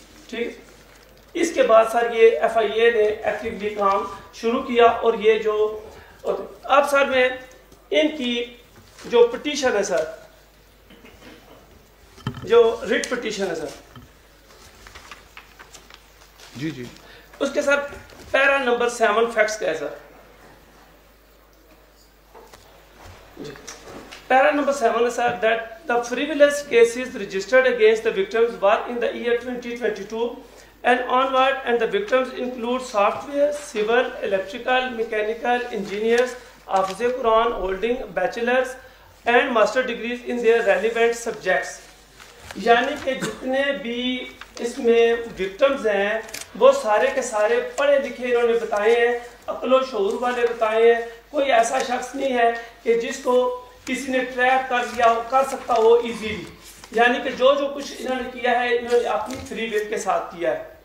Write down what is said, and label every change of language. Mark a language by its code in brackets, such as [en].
[ur] ٹھیک, اس کے بعد سر یہ FIA نے ایکٹیولی کام شروع کیا, اور یہ جو اب سر میں ان کی جو پٹیشن ہے سر, جو ریٹ پٹیشن ہے سر, جی جی اس کے سر پیرا نمبر 7 فیکٹس کا ہے سر. پیرا نمبر 7 ہے سر [en] that the frivolous cases registered against the victims were in the year 2022 and onward, and the victims include software, civil, electrical, mechanical engineers, Hafiz Quran holding bachelor's and master degrees in their relevant subjects. [ur] یعنی کہ جتنے بھی اس میں victims ہیں وہ سارے کے سارے پڑھے لکھے انہوں نے بتائے ہیں, عقل و شعور والے بتائے ہیں. کوئی ایسا شخص نہیں ہے کہ جس کو کسی نے ٹریپ کر لیا کر سکتا ہو ایزیلی. یعنی کہ جو کچھ انہوں نے کیا ہے انہوں نے اپنی فری ول کے ساتھ کیا ہے.